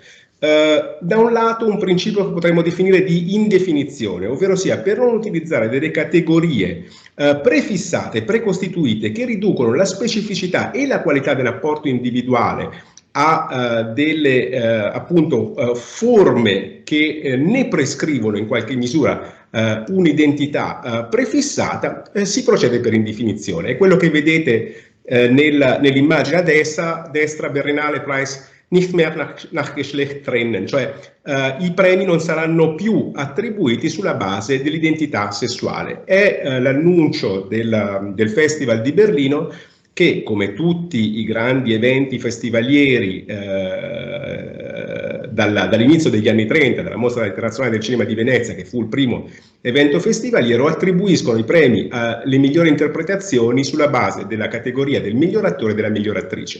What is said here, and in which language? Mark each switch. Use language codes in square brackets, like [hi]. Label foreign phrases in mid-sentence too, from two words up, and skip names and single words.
[it] Da un lato un principio che potremmo definire di indefinizione, ovvero sia per non utilizzare delle categorie prefissate, precostituite, che riducono la specificità e la qualità dell'apporto individuale a delle appunto forme che ne prescrivono in qualche misura un'identità prefissata, si procede per indefinizione. È quello che vedete nell'immagine a destra, [de] Berlinale Preis nicht mehr nach Geschlecht trennen, [it] cioè i premi non saranno più attribuiti sulla base dell'identità sessuale. È l'annuncio del Festival di Berlino che, come tutti i grandi eventi festivalieri dall'inizio degli anni 30, dalla Mostra Internazionale del Cinema di Venezia, che fu il primo evento festivaliero, attribuiscono i premi alle migliori interpretazioni sulla base della categoria del miglior attore e della miglior attrice.